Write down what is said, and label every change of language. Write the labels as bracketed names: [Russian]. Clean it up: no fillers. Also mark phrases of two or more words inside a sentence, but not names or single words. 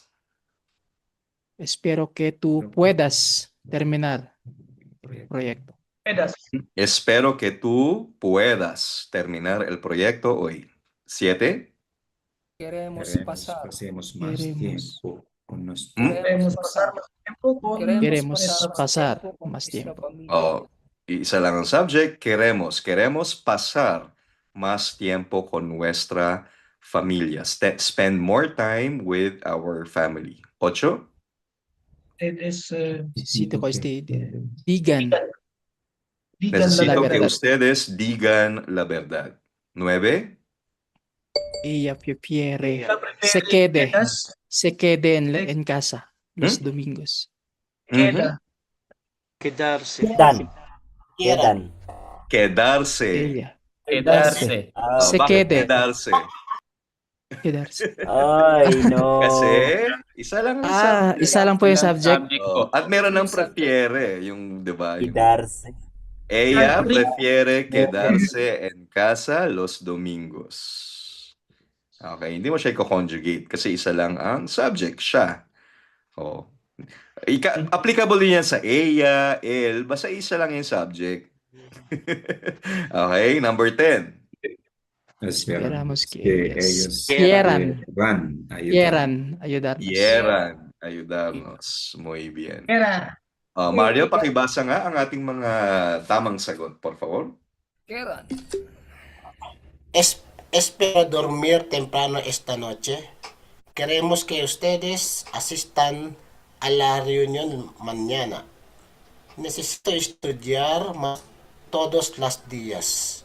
[Spanish] Espero que tú puedas terminar el proyecto. Espero que tú puedas terminar el proyecto hoy. 7. Queremos pasar. Pasemos más tiempo con nuestro. Queremos pasar más tiempo con Queremos pasar más tiempo. [Filipino] Isa lang ang subject. [Spanish] Queremos pasar más tiempo con nuestra familia. [English] Spend more time with our family. [Spanish] 8. Necesito que ustedes digan Necesito que verdad. ustedes digan la verdad. 9. Ella prefiere se quede en casa los domingos. Quedarse. Quedarse. Ella Quedarse. se [Filipino] Bakit [Spanish] quede. Quedarse. Ay, [Filipino] no. Kasi isa lang ang subject. Isa lang po yung subject. po. At meron ng prefiere, yung, di ba? Yung, [Spanish] Quedarse. ella prefiere quedarse en casa los domingos. [Filipino] Okay, hindi mo siya i-conjugate kasi isa lang ang subject, siya. Oh. Applicable din yan sa [Spanish] ella, el, [Filipino] basta isa lang yung subject. [English] Okay, number 10. [Spanish] Esperamos Esperamos que que ellos ellos quieran, quieran ayudar. quieran ayudarnos. Hieran, ayudarnos. Muy bien. Era. Mario, [Filipino] pakibasa nga ang ating mga tamang sagot, [Spanish] por favor. Kieran. Espero dormir temprano esta noche. Queremos que ustedes asistan a la reunión mañana. Necesito estudiar más todos los días.